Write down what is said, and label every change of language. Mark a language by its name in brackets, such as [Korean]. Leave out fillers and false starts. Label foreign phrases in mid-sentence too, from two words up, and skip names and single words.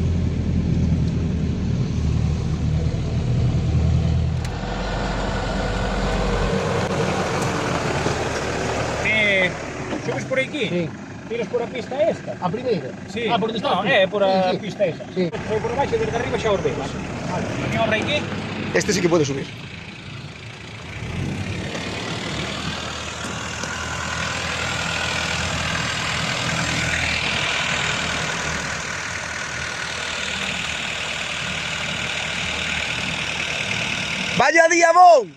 [Galician] Subes por aquí? Sí. Tiras por a pista esta? A primeira? Sí. Ah, por onde está? No, é por a Sí, sí. pista esa. Sí. Foi por abaixo e desde arriba xa os ves. Vale. [Spanish] Maniobra aquí. Este sí que puede subir. ¡Vaya diabón!